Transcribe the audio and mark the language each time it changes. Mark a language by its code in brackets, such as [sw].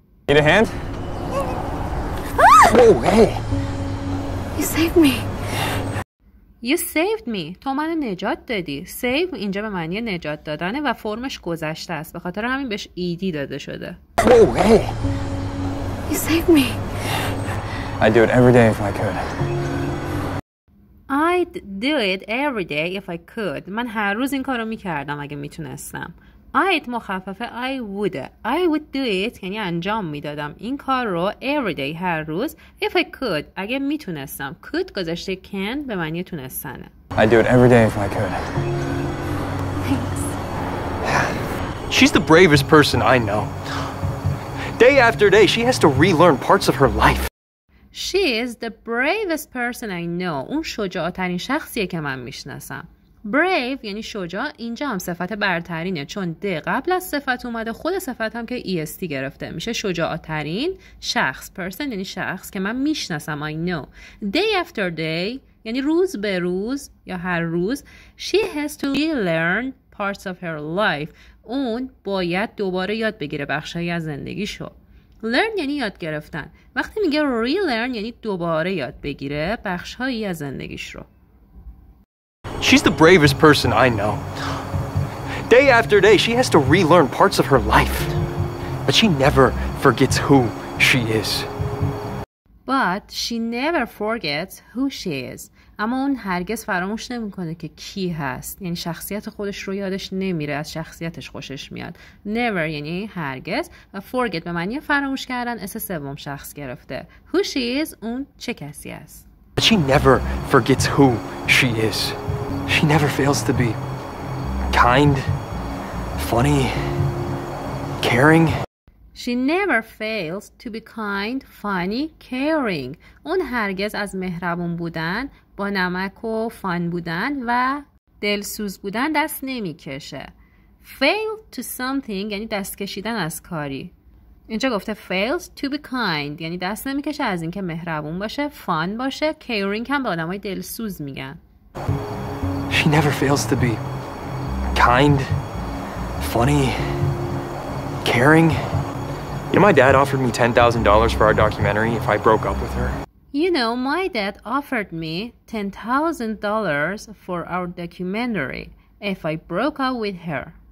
[en] Need a hand? Whoa, hey! You saved me. You saved me [fa] تو منو نجات دادی. save اینجا به معنی نجات دادنه و فرمش گذشته است، به خاطر همین بهش ایدی داده شده. [en] Whoa, hey! You saved me. I'd do it every day if I could. I'd do it every day if I could. [fa] من هر روز این کارو میکردم اگه میتونستم. I'd مخفف I would. [en] I would do it [fa] یعنی انجام میدادم این کار رو [en] every day [fa] هر روز [en] if I could [fa] اگه میتونستم. could گذشته can به معنی تونستنه. [en] I'd do it every day if I could. Thanks. She's the bravest person I know. Day after day, she has to relearn parts of her life. She is the bravest person I know. [fa] اون شجاعترین شخصیه که من میشناسم. brave یعنی شجاع، اینجا هم صفت برترینه چون د قبل از صفت اومده، خود صفت هم که est گرفته میشه شجاعترین شخص. person یعنی شخص که من میشناسم [en] I know. day after day [fa] یعنی روز به روز یا هر روز. [en] She has to relearn parts of her life. [fa] اون باید دوباره یاد بگیره بخشایی از زندگیشو. learn یعنی یاد گرفتن. وقتی میگه relearn یعنی دوباره یاد بگیره بخشایی از زندگیش رو. [en] She's the bravest person I know. Day after day, she has to relearn parts of her life. But she never forgets who she is. But she never forgets who she is. [fa] اما اون هرگز فراموش نمیکنه که کی هست. یعنی شخصیت خودش رو یادش نمیره، از شخصیتش خوشش میاد. Never یعنی هرگز و forget به معنی فراموش کردن اس سوم شخص گرفته. [en] Who she is [fa] اون چه کسی است. [en] But she never forgets who she is. She never fails to be kind, funny, caring. She never fails to be kind, funny, caring. [fa] اون هرگز از مهربون بودن، با نمک و فان بودن و دلسوز بودن دست نمیکشه. [en] Fail to something [fa] یعنی دست کشیدن از کاری. اینجا گفته [en] fails to be kind [fa] یعنی دست نمیکشه از اینکه مهربون باشه، فان باشه، caring هم به آدمای دلسوز میگن. [en] She never fails to be kind, funny, caring. You know, my dad offered me $10,000 for our documentary if I broke up with her. You know, my dad offered me $10,000 for our documentary if I broke up with her.